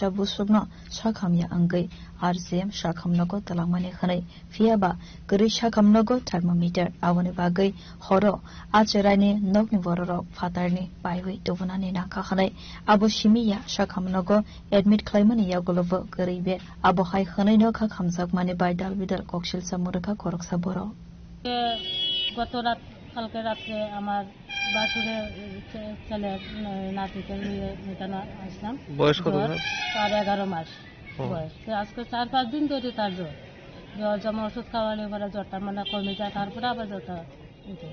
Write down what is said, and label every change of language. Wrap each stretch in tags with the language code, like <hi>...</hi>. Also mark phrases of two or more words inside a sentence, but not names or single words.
<trp>बुसुगनो शाखामया अंगै आरजीएम शाखामनगो तलांगमानि खनै फियाबा गरै शाखामनगो थर्मोमीटर आवनि बागै हरो आचरायनि नगनि बररो फातारनि बायवै तबनानि नाखा खनै आबो सिमिया शाखामनगो एडमिट खालामनि यागलबो गरैबे आबो हाय खनैनो खा खामजाकमानि बायदाल बिदाल कक्सिल सामुरखा खरकसा बरो</trp> <bn>গত রাত কালকে রাত্রে আমার বাছুরের ছেলের নাতিকে নিয়ে মেটানো আসলাম। বয়স কত? তার 11 মাস বয়স। আজকে 4-5 দিন ধরে তার জ্বর জমা ওষুধ খাওয়ালে পরে জ্বরটা মানে কমে যায়, তারপরে আবার জ্বরটা উঠে।</bn>